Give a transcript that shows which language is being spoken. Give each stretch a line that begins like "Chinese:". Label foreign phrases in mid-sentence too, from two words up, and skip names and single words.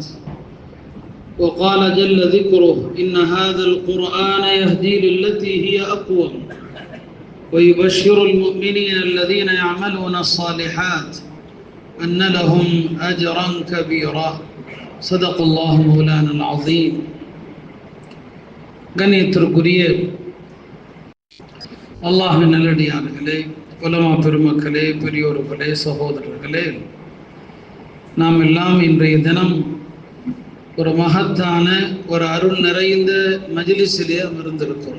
Arabic: وقال جل ذكره: إن هذا القرآن يهدي للتي هي أقوم ويبشر المؤمنين الذين يعملون الصالحات أن لهم أجرا كبيرا. صدق الله مولانا العظيم.
Tamil: கண்ணியத்திற்குரிய அல்லாஹ்வின் நல்லடியார்களே, உலமா பெருமக்களே, பெரியோர்களே, சகோதரர்களே, நாம் எல்லாம் இன்றைய தினம் ஒரு மகத்தான ஒரு அருள் நிறைந்த மஜ்லிஸிலே அமர்ந்திருக்கிறோம்.